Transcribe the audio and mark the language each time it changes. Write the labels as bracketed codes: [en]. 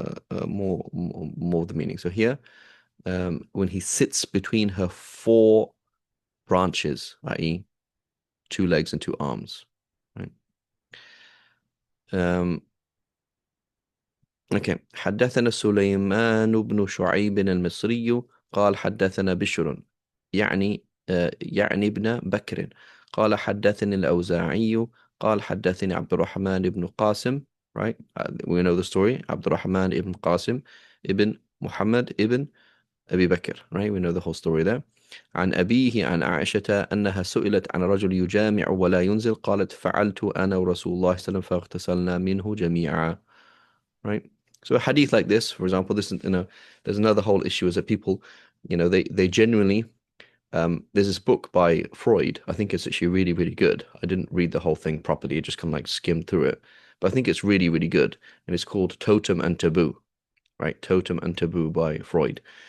[en] That's more the meaning. So here, when he sits between her four branches, i.e., two legs and two arms, right? Um, okay. [ar] حدثنا سليمان بن شعيب المصري قال حدثنا بشر يعني ابن بكر قال حدثني الأوزاعي قال حدثني عبد الرحمن بن قاسم, right? [en] We know the story. عبد الرحمن ibn Qasim ibn Muhammad ibn Abi Bakr, right? We know the whole story there. [ar] عن أبيه عن عائشة أنها سئلت عن رجل يجامع ولا ينزل قالت فعلت أنا ورسول الله صلى الله عليه وسلم فاغتسلنا منه جميعا, right? [en] So a hadith like this, for example, this is, there's another whole issue is that people, they genuinely, there's this book by Freud. I think it's actually really, really good. I didn't read the whole thing properly. I just kind of like skimmed through it, but I think it's really, really good. And it's called Totem and Taboo, right? Totem and Taboo by Freud.